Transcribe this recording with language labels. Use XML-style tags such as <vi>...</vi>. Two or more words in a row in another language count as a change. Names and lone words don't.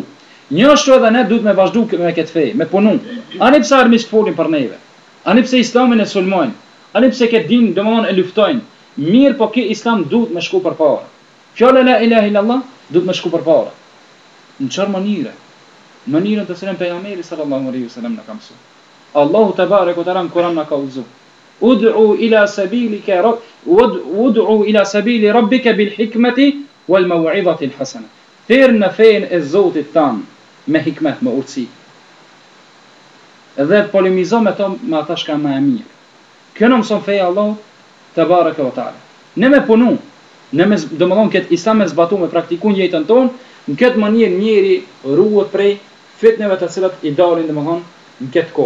<sq>Njështu edhe ne duhet me vazhdu me këtë fe, me punu. Ani pse armisht folin për neve, ani pse Islamin e sulmojnë, ani pse këtë din domthon e luftojnë. Mirë, po ky Islam duhet me shku përpara. Fjala</sq> <ar>لا إله إلا الله</ar> <sq>duhet me shku përpara. Në çfarë mënyre? Mënyrën të cilën pejgamberi</sq> <ar>صلى الله عليه وسلم</ar> <sq>na ka mësuar.</sq> <ar>الله تبارك</ar> <sq>te ran Kur'an na ka udhëzuar.</sq> <ar>ادع إلى سبيلك ادع إلى سبيل ربك بالحكمة والموعظة الحسنة.</ar> <sq>Thirr në fenë e Zotit tan me hikmet, me urtësi. Edhe polemizo me ata që kanë më e mirë. Kjo në mëson feja</sq> <ar>الله تبارك وتعالى.</ar> <sq>Ne me punu, ne me domthon këtë Islam me zbatu, me praktiku në jetën tonë, në këtë mënyrë njëri ruhet prej fitneve të cilat i dalin domthon në këtë kohë.</sq>